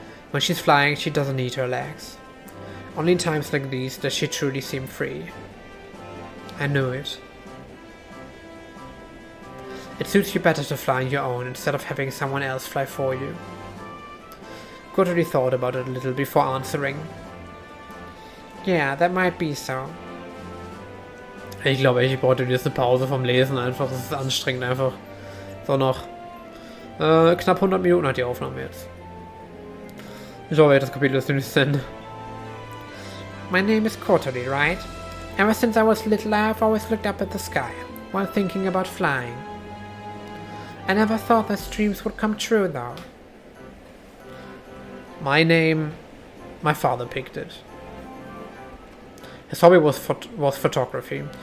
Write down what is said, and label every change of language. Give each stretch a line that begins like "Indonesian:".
English: When she's flying, she doesn't need her legs. Only in times like these does she truly seem free. I knew it. It suits you better to fly on your own instead of having someone else fly for you. Kotori thought about it a little before answering. Yeah, that might be so.
German: Ich glaube, ich brauchte jetzt eine Pause vom Lesen einfach. Das ist anstrengend einfach. So noch knapp 100 Minuten hat die Aufnahme jetzt. Ich hoffe, das Kapitel ist nicht zu Ende.
English: My name is Kotori, right? Ever since I was little, I've always looked up at the sky while thinking about flying. I never thought those dreams would come true, though. My father picked it. His hobby was photography.